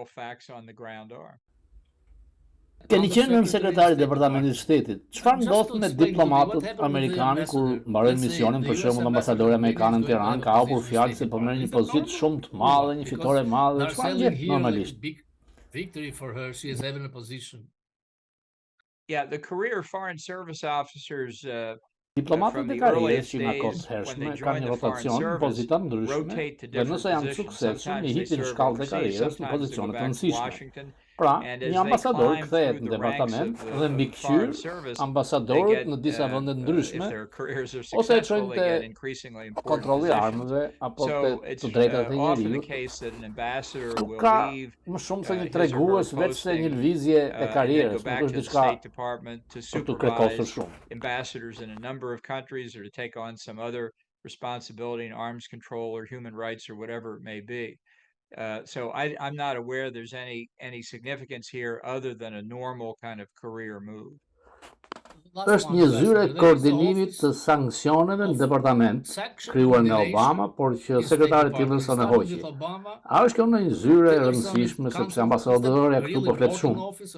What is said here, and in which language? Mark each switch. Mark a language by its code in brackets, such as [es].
[sq] Keni qenë në sekretari i Departamentit të Shtetit. Çfarë ndodh me diplomatët amerikanë kur mbarojnë misionin, për shembull ambasadori amerikan në Tiranë ka hapur fjalë se po merr një pozitë shumë të madhe, një fitore e madhe, çfarë gjet normalisht? [en] Victory for her, she is having a position. Yeah, the career foreign service officers [sq] Diplomatët e karrierës që nga kohë të hershme kanë një rotacion në pozita ndryshme dhe nëse janë suksesshëm i hipin shkallët e karrierës në pozicione të rëndësishme. Pra, një ambasador kthehet në departament dhe mbikëqyr ambasadorët në disa vende ndryshme ose e çojnë te kontrolli i armëve apo te të drejtat e njeriut. Nuk ka më shumë se një tregues veç se një lëvizje e karrierës, nuk është diçka për të kërkosur shumë. [en] Ambassadors in a number of countries or to take on some other responsibility in arms control or human rights or whatever it may be. So I'm not aware there's any significance here other than a normal kind of career move. [sq] Është një zyrë e koordinimit të sanksioneve në departament, krijuar nga Obama, por që sekretari i tij vëson e hoqi. A është kjo një zyrë e rëndësishme sepse ambasadorja këtu po flet shumë?